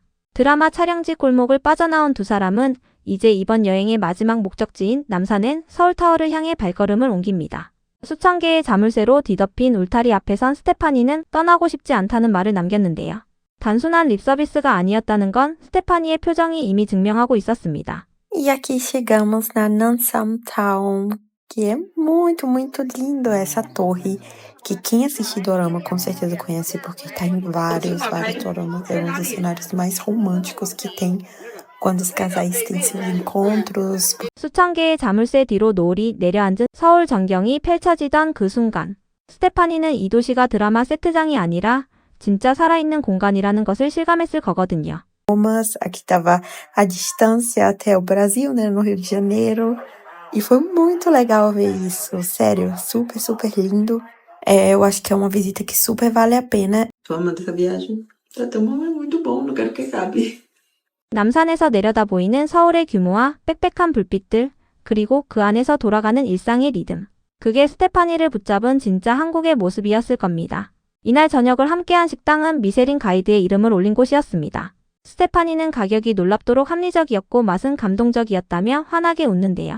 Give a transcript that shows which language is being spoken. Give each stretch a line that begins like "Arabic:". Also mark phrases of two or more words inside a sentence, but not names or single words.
Korean: 드라마 촬영지 골목을 빠져나온 두 사람은 이제 이번 여행의 마지막 목적지인 남산엔 서울타워를 향해 발걸음을 옮깁니다. 수천 개의 자물쇠로 뒤덮인 울타리 앞에 선 스테파니는 떠나고 싶지 않다는 말을 남겼는데요. 단순한 립서비스가 아니었다는 건 스테파니의 표정이 이미 증명하고 있었습니다.
Portuguese: E aqui chegamos na Nansam Town, que é muito, muito lindo essa torre, que quem assiste dorama com certeza conhece porque tá em vários doramas, é um dos cenários mais românticos que tem quando os casais têm seus encontros.
Korean: 수천 개의 자물쇠 뒤로 노을이 내려앉은 서울 전경이 펼쳐지던 그 순간, 스테파니는 이 도시가 드라마 세트장이 아니라 진짜 살아있는 공간이라는 것을 실감했을 거거든요.
Portuguese: Mas aqui tava a distância até o Brasil, né, no Rio de Janeiro, e foi muito legal ver isso, sério, super, super lindo. Eu acho que é uma visita que super vale a pena. Tô amando essa viagem. Tá tão bom, é muito bom, não quero que acabe.
Korean: 남산에서 내려다 보이는 서울의 규모와 빽빽한 불빛들, 그리고 그 안에서 돌아가는 일상의 리듬. 그게 스테파니를 붙잡은 진짜 한국의 모습이었을 겁니다. 이날 저녁을 함께한 식당은 미쉐린 가이드의 이름을 올린 곳이었습니다. 스테파니는 가격이 놀랍도록 합리적이었고 맛은 감동적이었다며 환하게 웃는데요.